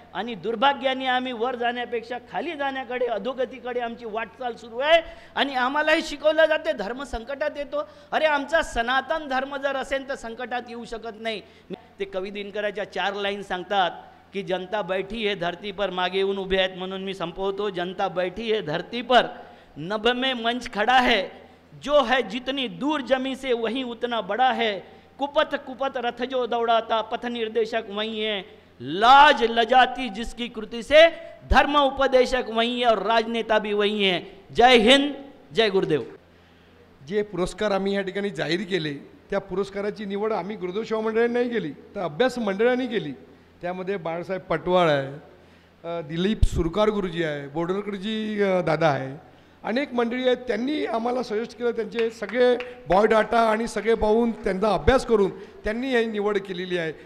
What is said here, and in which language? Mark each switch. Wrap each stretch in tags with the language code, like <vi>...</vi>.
<mr>आणि दुर्भाग्याने आम्ही वर जाण्यापेक्षा खाली जाण्याकडे, अधोगतीकडे आमची वाटचाल सुरू आहे. आणि आम्हालाही शिकवलं जाते धर्म संकटात येतो. अरे आमचा सनातन धर्म जर असेल तर संकटात येऊ शकत नाही. ते कवी दिनकराच्या 4 लाईन सांगतात की</mr> <hi>जनता बैठी है धरती पर,</hi> <mr>मागे येऊन उभे आहेत म्हणून मी संपवतो.</mr> <hi>जनता बैठी है धरती पर, नभ में मंच खड़ा है, जो है जितनी दूर जमी से वही उतना बड़ा है. कुपथ कुपथ रथ जो दौड़ाता, पथ निर्देशक वही है. लाज लजाती जिसकी कृति से, धर्म उपदेशक वही है और राजनेता भी वही है. जय हिंद, जय गुरुदेव.</hi> <mr>जे पुरस्कार आम्ही या ठिकाणी जाहीर केले त्या पुरस्काराची निवड आम्ही गुरुदेव सेवा मंडळाने नाही केली, तर अभ्यास मंडळाने केली. त्यामध्ये बाळासाहेब पटवाळ आहे, दिलीप सुरकार गुरुजी आहे, बोडरकरजी दादा आहे, अनेक मंडळी आहेत. त्यांनी आम्हाला सजेस्ट केलं, त्यांचे सगळे बायोडाटा आणि सगळे पाहून त्यांचा अभ्यास करून त्यांनी ही निवड केलेली आहे.</mr>